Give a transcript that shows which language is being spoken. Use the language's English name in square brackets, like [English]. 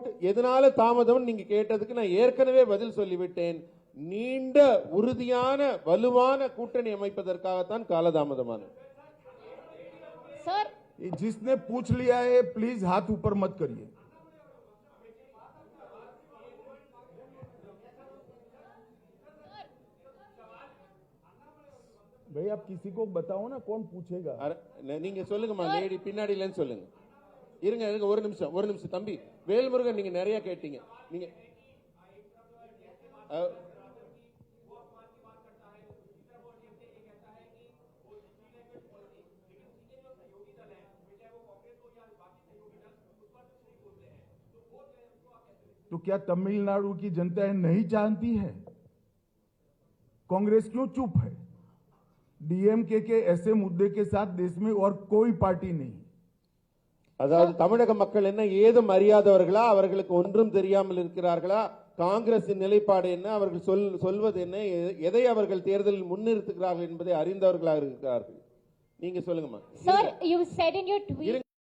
[Tamil] எதனால தாமதம் நீங்க கேட்டதுக்கு நான் ஏற்கனவே பதில் சொல்லிவிட்டேன்। நீண்ட உறுதியான வலுவான கூட்டணி அமைப்பதற்காகத்தான் காலதாமதமானது। [Hindi] सर, जिसने पूछ लिया है प्लीज हाथ ऊपर मत करिए। भाई आप किसी को बताओ ना, कौन पूछेगा? [Tamil] நீங்க சொல்லுங்கம்மா, லேடி பின்னாடில இருந்து சொல்லுங்க। இருங்க ஒரு நிமிஷம் தம்பி வேல்முருகன், நீங்க நிறைய கேட்டீங்க। நீங்க [Hindi] तो क्या तमिलनाडु की जनता नहीं जानती है? कांग्रेस क्यों चुप है? डीएमके के ऐसे मुद्दे के साथ देश में और कोई पार्टी नहीं। [Tamil] அதாவது தமிழக மக்கள் என்ன ஏதும் அறியாதவர்களா? அவர்களுக்கு ஒன்றும் தெரியாமல் இருக்கிறார்களா? காங்கிரசின் நிலைப்பாடு என்ன, அவர்கள் சொல்வது என்ன, எதை அவர்கள் தேர்தலில் முன்னிறுத்துகிறார்கள் என்பதை அறிந்தவர்களாக இருக்கிறார்கள்। நீங்க சொல்லுங்கம்மா। [English] Sir, you said in your tweet